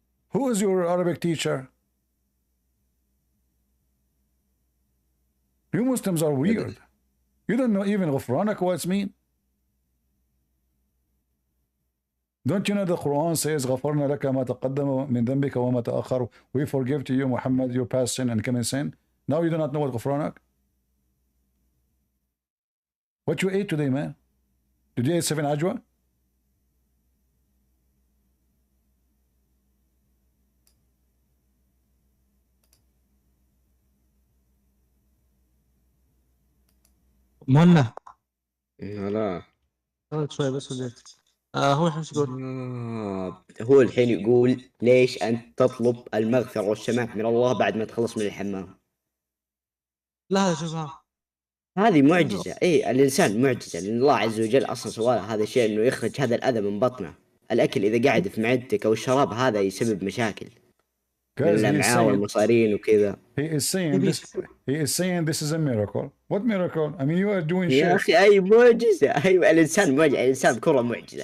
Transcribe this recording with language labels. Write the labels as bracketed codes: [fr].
[en] Who is your Arabic teacher? You Muslims are weird. You don't know even [ar] غفرانك [en] what it means. Don't you know the Quran says [ar] غفرنا لك ما تقدم من ذنبك وما تأخر. [en] We forgive to you, Muhammad, your past sin and coming sin. Now you do not know what [ar] غفرانك. [en] What you ate today, man? Did you eat 7 ajwa? [ar] مهنا لا شوي بس وجيت. هو الحين ايش يقول؟ هو الحين يقول ليش أنت تطلب المغفرة والسماح من الله بعد ما تخلص من الحمام؟ لا هذا شوفها هذه معجزة. إيه الإنسان معجزة، لأن الله عز وجل أصلا سوى هذا الشيء إنه يخرج هذا الأذى من بطنه. الأكل إذا قاعد في معدتك أو الشراب هذا يسبب مشاكل من الأمعاء والمصارين وكذا. [en] He is saying this is a miracle. What miracle? I mean, you are doing shit. [ar] يا أخي أي معجزة. أيوة الإنسان معجزة، الإنسان كرة معجزة.